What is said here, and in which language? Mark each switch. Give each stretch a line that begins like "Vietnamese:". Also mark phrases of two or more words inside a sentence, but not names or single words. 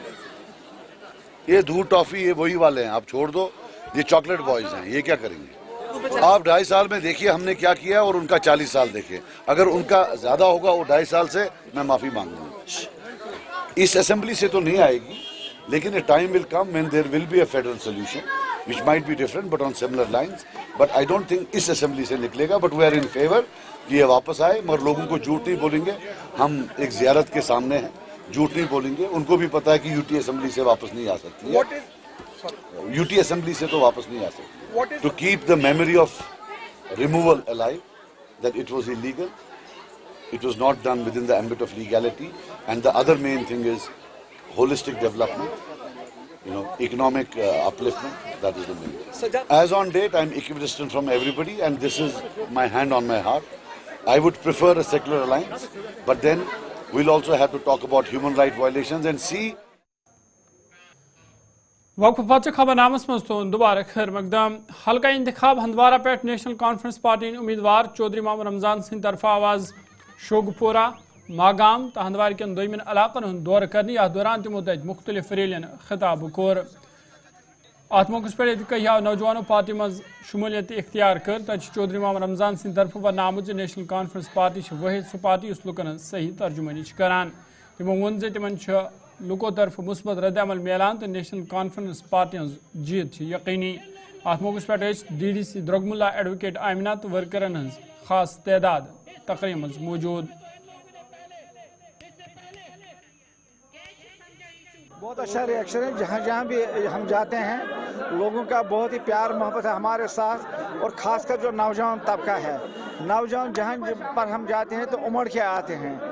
Hindi: ये दूध टॉफी ये वही वाले हैं, आप छोड़ दो, ये
English: चॉकलेट बॉयज
Hindi: हैं, ये क्या करेंगे? आप 2.5 साल में देखिए हमने क्या किया और उनका 40 साल देखिए। अगर उनका ज्यादा होगा वो 2.5 साल से, मैं माफी मांगूंगा। इस असेंबली से तो नहीं आएगी, लेकिन
English: a time will come when there will be a federal solution which might be different but on similar lines, but I don't think
Hindi: इस असेंबली से निकलेगा।
English: but we are in favor
Hindi: कि ये वापस आए, मगर लोगों को झूठ नहीं बोलेंगे। हम एक जियारत के सामने हैं, झूठ नहीं बोलेंगे। उनको भी पता है कि यूटी असेंबली से वापस नहीं आ सकती है, यूटी असेंबली से तो वापस नहीं आ सकती।
English: to keep the memory of removal alive, that it was illegal, it was not done within the ambit of legality, and the other main thing is holistic development, economic upliftment. That is the main thing. As on date, I am equidistant from everybody, and this is my hand on my heart. I would prefer a secular alliance, but then we'll also have to talk about human rights violations and see.
Kashmiri: वक्फ पच खबरनामस मज तो दोबारा खैर मकदम हल्का इंतखाब हंदवारा पे नेशनल कॉन्फ्रेंस पार्टी उम्मीदवार चौधरी मोहम्मद रमजान सिंह तरफ आवाज शोगपुरा मागाम तो हंदवार कन दोमिन इलाकन हूं दौर करनी अथ दौरान तमो तत मुख्तलिफ रैलियन खिताब कोर। अत मौके पे कहिया नौजवानों पार्टी मज शमूलियत इख्तियार कर तत चौधरी मोहम्मद रमजान सिंह तरफ वन आमुत नेशनल कॉन्फ्रेंस पार्टी वाहिद सह पार्टी उस लुकन सही तर्जुमानी करान। तमो वोन तिमन लुको तरफ मुस्बत रद्दमल मिलान तो नेशनल कॉन्फ्रेंस पार्टी जीत यकीनी। अत मौके पे DDC द्रगमुला एडवोकेट आमिना तो वर्करन हज खास तादाद तकरीब मज मौजूद।
Hindi: बहुत अच्छा रिएक्शन है, जहाँ जहाँ भी हम जाते हैं लोगों का बहुत ही प्यार मोहब्बत है हमारे साथ, और ख़ासकर जो नौजवान तबका है, नौजवान जहाँ पर हम जाते हैं तो उमड़ के आते हैं।